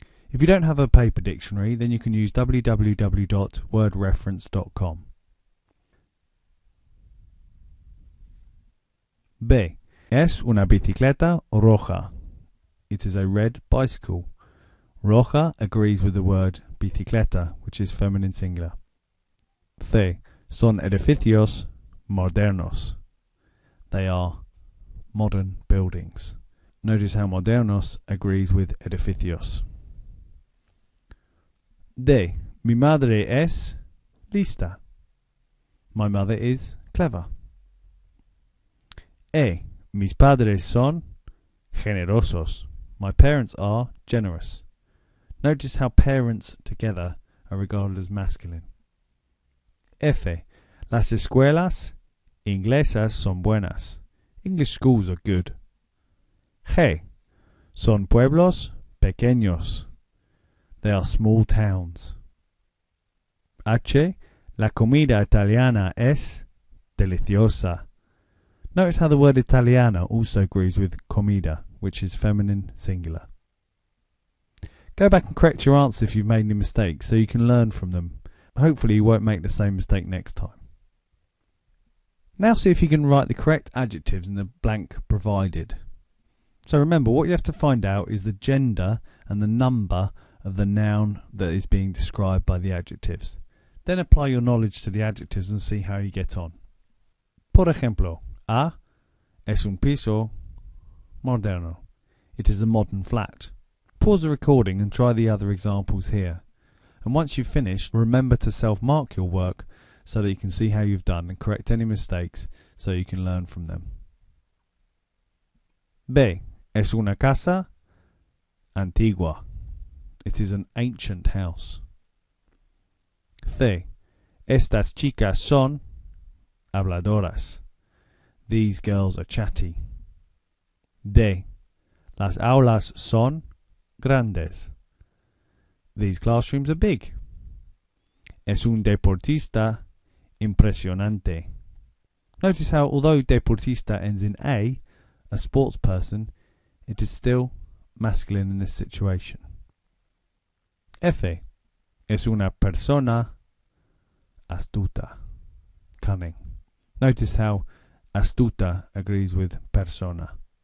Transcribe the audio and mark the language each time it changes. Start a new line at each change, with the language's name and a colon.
English: If you don't have a paper dictionary, then you can use www.wordreference.com.
Spanish: B. Es una bicicleta roja.
English: It is a red bicycle. Roja agrees with the word bicicleta, which is feminine singular. C.
Spanish: Son edificios modernos.
English: They are modern buildings. Notice how modernos agrees with edificios.
Spanish: D. Mi madre es lista.
English: My mother is clever.
Spanish: Mis padres son generosos.
English: My parents are generous. Notice how parents together are regarded as masculine.
Spanish: Las escuelas inglesas son buenas.
English: English schools are good.
Spanish: Son pueblos pequeños.
English: They are small towns.
Spanish: La comida italiana es deliciosa.
English: Notice how the word italiana also agrees with comida, which is feminine singular. Go back and correct your answer if you've made any mistakes so you can learn from them. Hopefully you won't make the same mistake next time. Now see if you can write the correct adjectives in the blank provided. So remember, what you have to find out is the gender and the number of the noun that is being described by the adjectives. Then apply your knowledge to the adjectives and see how you get on.
Spanish: Por ejemplo, A es un piso moderno.
English: It is a modern flat. Pause the recording and try the other examples here. And once you've finished, remember to self-mark your work so that you can see how you've done and correct any mistakes so you can learn from them.
Spanish: B. Es una casa antigua.
English: It is an ancient house. C.
Spanish: Estas chicas son habladoras.
English: These girls are chatty. D.
Spanish: Las aulas son grandes.
English: These classrooms are big.
Spanish: Es un deportista impresionante.
English: Notice how, although deportista ends in a sports person, it is still masculine in this situation.
Spanish: F. Es una persona astuta. Cunning.
English: Notice how astuta agrees with persona.